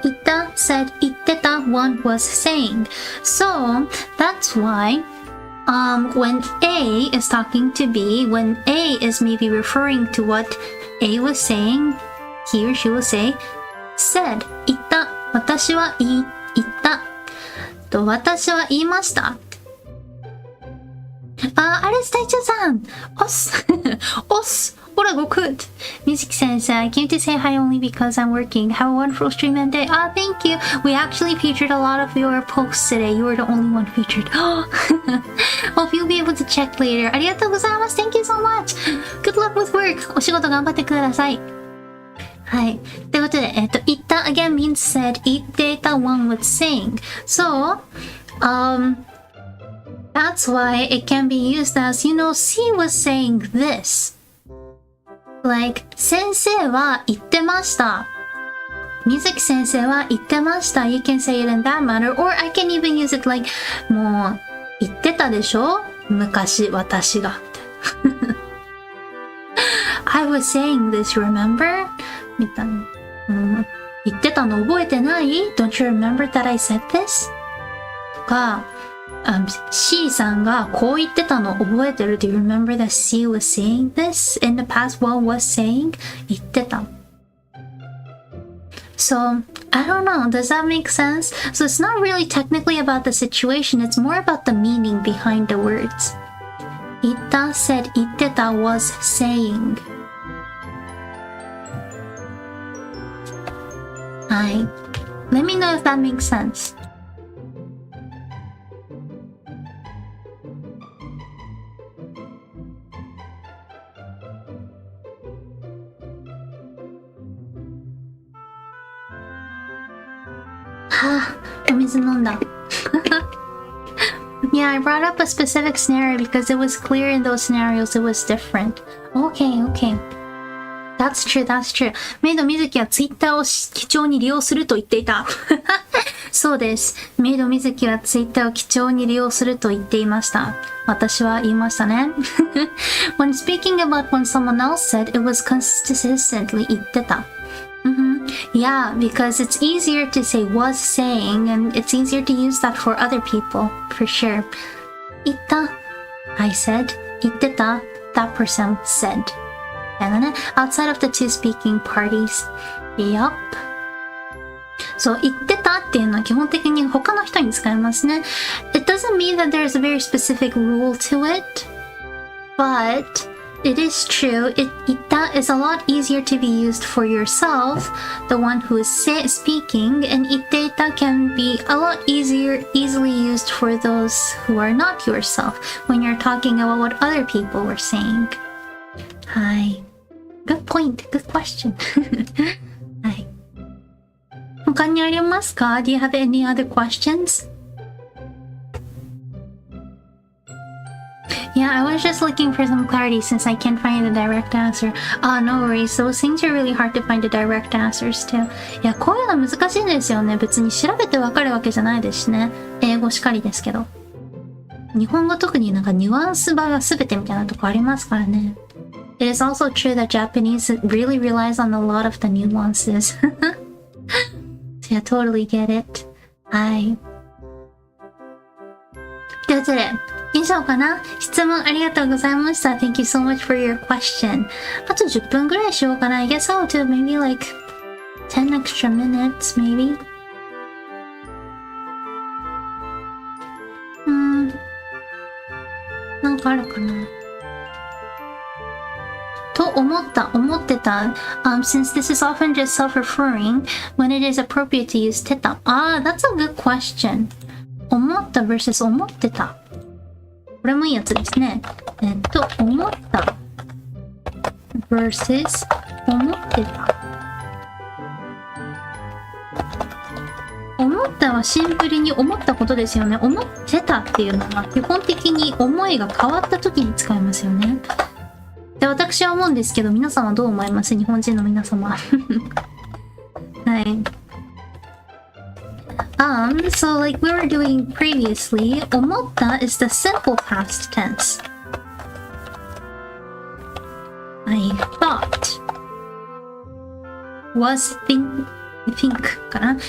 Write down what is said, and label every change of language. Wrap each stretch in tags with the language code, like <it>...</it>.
<en>言った said 言ってた one was saying. So that's why when A is talking to B, when A is maybe referring to what A was saying, he or she will say, said 言った</en> <ja>私は言ったと私は言いました。アレス隊長さん、おすおすHola, go good.</ja> <en>Mizuki says, I came to say hi only because I'm working. Have a wonderful stream and day. Thank you. We actually featured a lot of your posts today. You were the only one featured. Hope you'll be able to check later.</en> <ja>ありがとうございます。</ja> <en>Thank you so much. Good luck with work.</en> <ja>お仕事頑張ってください。はい。ということで、言った</ja> <en>again means said. 言っていた one was saying. So, that's why it can be used as, C was saying this.</en> <ja>Like, 先生は言ってました。Mizuki先生は言ってました。</ja> <en>You can say it in that manner. Or I can even use it like,</en> <ja>もう、言ってたでしょ昔、私が。</ja> <en>I was saying this, remember?</en> <ja>みたいな。言ってたの覚えてない？</ja> <en>Don't you remember that I said this?</en> <ja>とか、C さんがこう言ってたの覚えてる？</ja> <en>Do you remember that C was saying this in the past? What was saying? 言ってた。 So, I don't know. Does that make sense? So it's not really technically about the situation. It's more about the meaning behind the words. 言った said 言ってた was saying.</en> <ja>はい。</ja> <en>Let me know if that makes sense.</en> <ja>はぁ、お水飲んだ。</ja> <en>Yeah, I brought up a specific scenario because it was clear in those scenarios it was different. Okay, okay. That's true, that's true.</en> <ja>メイド水木はツイッターを貴重に利用すると言っていた。そうです。メイド水木はツイッターを貴重に利用すると言っていました。私は言いましたね。</ja> <en>When speaking about when someone else said, it was consistently 言ってた。 Yeah, because it's easier to say was saying and it's easier to use that for other people, for sure. 言った I said 言ってた that person said</en> <ja>みたいなね</ja> <en>outside of the two speaking parties. Yup.</en> <ja>そう、言ってたっていうのは基本的に他の人に使いますね。</ja> <en>It doesn't mean that there's a very specific rule to it, but it is true. 言った is a lot easier to be used for yourself, the one who is speaking, and 言っていた can be a lot easily used for those who are not yourself when you're talking about what other people were saying. はい。Good point. Good question. はい。</en> <ja>他にありますか？</ja> <en>Do you have any other questions? Yeah, I was just looking for some clarity since I can't find a direct answer. No worries. Those things are really hard to find the direct answers too.</en> <ja>いや、こういうの難しいんですよね。別に調べてわかるわけじゃないですしね。英語しかりですけど。日本語特になんかニュアンス場が全てみたいなとこありますからね。</ja> <en>It is also true that Japanese really relies on a lot of the nuances. So yeah, totally get it. はい。</en> <ja>ということで、以上かな？質問ありがとうございました。</ja> <en>Thank you so much for your question.</en> <ja>あと10分ぐらいしようかな。</ja> <en>I guess I'll do maybe like 10 extra minutes, maybe.</en> <ja>なんかあるかなと思ってた。</ja> <en>Since this is often just self-referring, when it is appropriate to use てた。 That's a good question.</en> <ja>思った versus 思ってた。これもいいやつですね。思った versus 思ってた。思ったはシンプルに思ったことですよね。思ってたっていうのは基本的に思いが変わった時に使いますよね。で、私は思うんですけど、皆さんはどう思います？日本人の皆様。はい。</ja> <en>So like we were doing previously, 思った is the simple past tense. I thought was think かな。</en>